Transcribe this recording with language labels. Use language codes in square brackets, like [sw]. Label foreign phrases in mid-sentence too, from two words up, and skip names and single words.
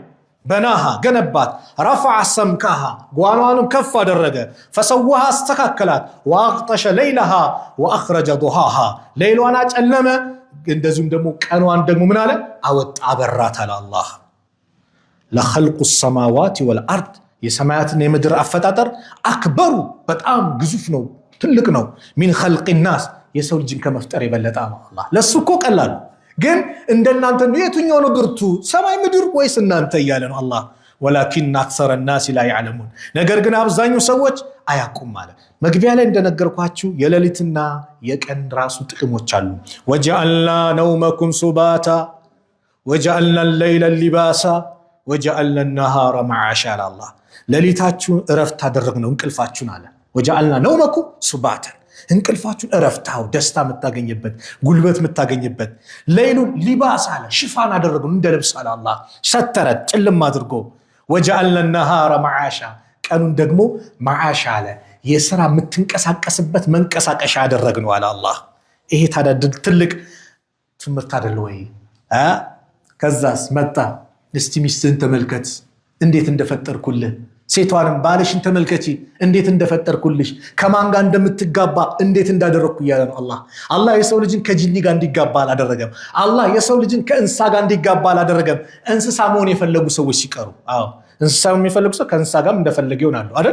[am] በናሃ ገነባት [ar] رفع سمكها [am] ጓኗንም ከፍ አደረገ ፈሰዋሃ አስተካከላት [ar] وأغطش ليلها وأخرج ضحاها [am] ሌሊዋን አጨለመ እንደዚሁም ደግሞ ቀኗን ደግሞ ምን አለ አወጣ አበራት አለ አላህ። [ar] لخلق السماوات والارض [am] የሰማያትና የምድር አፈጣጠር አክበሩ በጣም ግዙፍ ነው ትልቅ ነው። [ar] من خلق الناس [am] የሰው ልጅን ከመፍጠር የበለጠ አላህ ለሱ እኮ ቀላል ግን እንደናንተ የትኛው ነው ብርቱ ሰማይ ምድር ወይስ እናንተ እያለ ነው አላህ። [ar] ولكن أكثر الناس لا يعلمون [am] ነገር ግን አብዛኛው ሰዎች አያውቁም ማለት መግቢያ ላይ እንደነገርኳችሁ የሌሊትና የቀን ራሱ ጥቅሞች አሉ። [ar] وجعلنا نومكم سباتا وجعلنا الليل لباسا وجعلنا النهار معاشا [am] الله ሌሊታችሁን እረፍት አደረግነው እንቅልፋችሁን አለ። [ar] وجعلنا نومكم سباتا [am] እንቅልፋችሁን እረፍታው ደስታ የምታገኝበት ጉልበት የምታገኝበት ሌሊቱን ሊባስ አለ ሽፋን አደረግነው እንደ ልብስ አለ አላህ ሰተረ ጭልም አድርጎ። [ar] وجعلنا النهار معاشا [am] ቀኑን ደግሞ معاشا አለ የሥራ የምትንቀሳቀስበት መንቀሳቀሻ አደረግነው አለ አላህ። ይሄ ታዲያ ትልቅ ትምህርት አይደል ወይ? ከዛስ መጣ እስቲ ሚስትህን ተመልከት እንዴት እንደፈጠርኩልህ ሴቷንም ባልሽን ተመልከቺ እንዴት እንደፈጠርኩልሽ ከማን ጋር እንደምትጋባ እንዴት እንዳደረኩ እያለ ነው አላህ። አላህ የሰው ልጅን ከጂኒ ጋር እንዲጋባ አላደረገም። አላህ የሰው ልጅን ከእንስሳ ጋር እንዲጋባ አላደረገም። እንስሳ መሆን የፈለጉ ሰዎች ሲቀሩ እንስሳ የሚፈልጉ ሰው ከእንስሳ ጋር እንደፈለገ ይሆናሉ አይደል?